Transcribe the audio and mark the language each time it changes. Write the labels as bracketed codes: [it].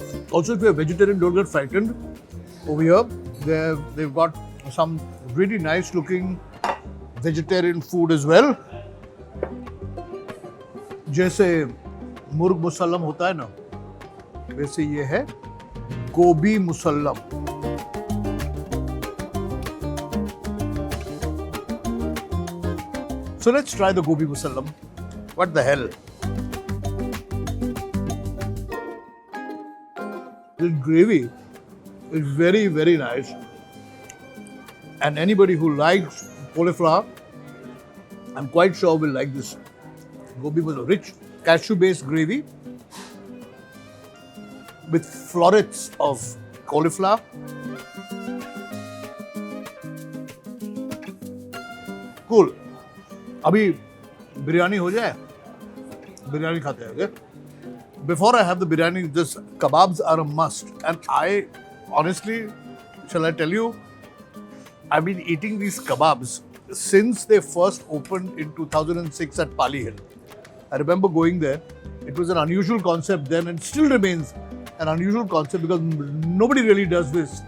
[en] Also, if you're a vegetarian, don't get frightened. Over here, they've got some really nice looking vegetarian food as well. [hi] जैसे मुर्ग मुसल्लम होता है ना, वैसे ये है गोभी musallam. [en] So let's try the gobi musallam. What the hell? This gravy is very, very nice. And anybody who likes cauliflower, I'm quite sure will like this. Gobi was a rich cashew-based gravy with florets of cauliflower. Cool. [hi] अभी बिरयानी हो जाए, बिरयानी खाते हैं. [en] Okay? Before I have the biryani, this kebabs are a must. And I honestly, shall I tell you, I've been eating these kebabs since they first opened in 2006 at Pali Hill. I remember going there. It was an unusual concept then and still remains an unusual concept because nobody really does this.